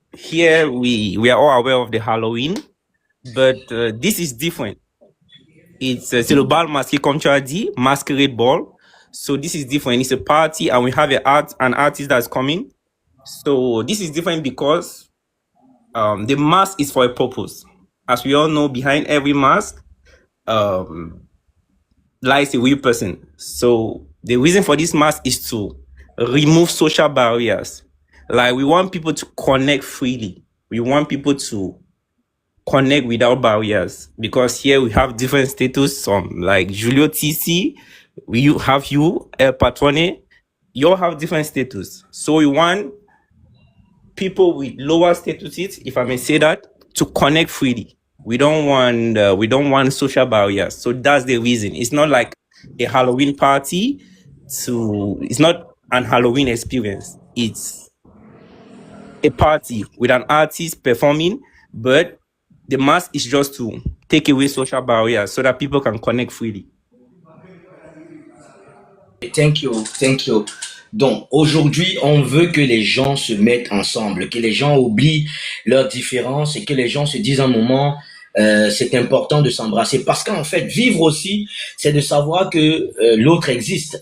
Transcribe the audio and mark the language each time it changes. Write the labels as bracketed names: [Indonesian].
[English] Here we are all aware of the Halloween, but this is different. [French] C'est le bal masqué, comme tu as dit, [English] masquerade ball. So this is different. It's a party, and we have an artist that's coming. So this is different because the mask is for a purpose. As we all know, behind every mask lies a real person. So the reason for this mask is to remove social barriers. Like, we want people to connect freely. We want people to connect without barriers, because here we have different status. Like Julio TC, we have you, El Patrone, you all have different status. So we want people with lower statuses, if I may say that, to connect freely. We don't want social barriers. So that's the reason. It's not like a Halloween party. It's not an Halloween experience. It's a party with an artist performing, but the mask is just to take away social barriers so that people can connect freely. Thank you. [French] Donc, aujourd'hui, on veut que les gens se mettent ensemble, que les gens oublient leurs différences et que les gens se disent un moment, c'est important de s'embrasser. Parce qu'en fait, vivre aussi, c'est de savoir que l'autre existe.